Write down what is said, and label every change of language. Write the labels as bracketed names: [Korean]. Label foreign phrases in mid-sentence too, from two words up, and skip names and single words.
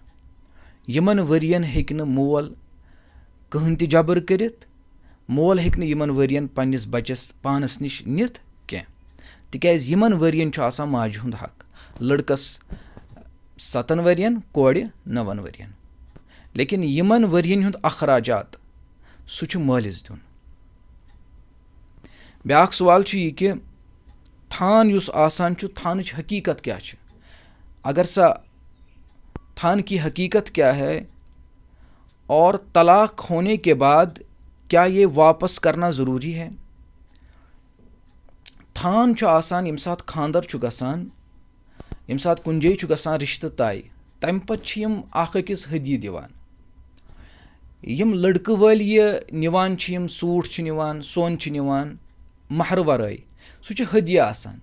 [Kashmiri] यमन वरियन हेक न मोल कहन ति जबर करित, मोल हेक न यमन वरियन पन्निस बच्चस पानस निश नित कें, तिक्याज यमन वरियन छु आसान माजे हुंद हक। लड़कस 7 वरियन, कोड़ 9 वरियन। लेकिन यमन वरियन हुंद अखराजात सु छु मालिस दुन। ब्याक सवाल छु यह कि थान युस आसान छु, थानच [Urdu] حقیقت کیا ہے. اگر سا تھان کی حقیقت کیا ہے اور طلاق ہونے کے بعد کیا یہ واپس کرنا ضروری ہے. [Kashmiri] थान छु आसान यम साथ खानदर छु गसान, यम साथ कुन जाय छु गसान रिश्ते तय, तम पत छु यम अख अकिस हदियह दिवान। यम लड़कु वाल ये निवान छु, यम सूट छु निवान, सोन छु निवान महर वराई, सु छु हदियह आसान।